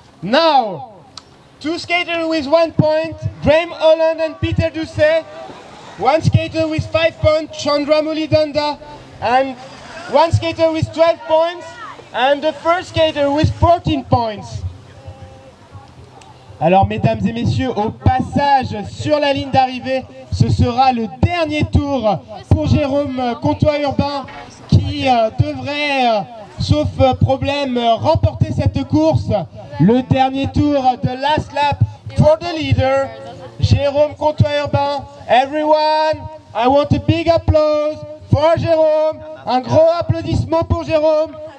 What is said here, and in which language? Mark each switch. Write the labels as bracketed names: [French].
[English] Now, two skaters with 1 point, Graham Holland and Peter Doucet. One skater with 5 points, Chandra Mulidanda. And one skater with 12 points. And the first skater with 14 points. [French] Alors, mesdames et messieurs, au passage sur la ligne d'arrivée, ce sera le dernier tour pour Jérôme Contois-Urbain qui devrait, sauf problème, remporter cette course. Le dernier tour de [English] last lap for the leader, Jérôme Contois-Urbain. Everyone, I want a big applause for Jérôme. [French] Un gros applaudissement pour Jérôme.